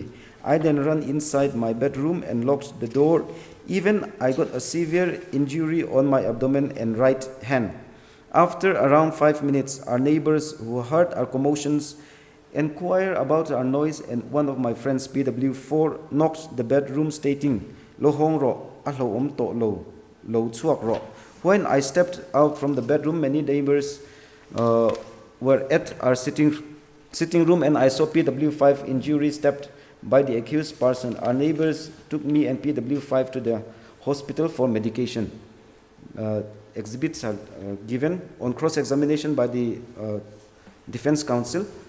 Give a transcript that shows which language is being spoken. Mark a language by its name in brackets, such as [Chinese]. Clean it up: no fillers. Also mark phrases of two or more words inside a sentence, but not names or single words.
[English] I then ran inside my bedroom and locked the door. Even I got a severe injury on my abdomen and right hand. After around 5 minutes, our neighbors who heard our commotions inquired about our noise, and one of my friends, PW4, knocked the bedroom stating, [Mizo] "Lo hong ro, alo om to lo, lo chuak ro." [English] When I stepped out from the bedroom, many neighbors were at our sitting room, and I saw PW5 injury stabbed by the accused person. Our neighbors took me and PW5 to the hospital for medication. Exhibits are given on cross-examination by the defense counsel.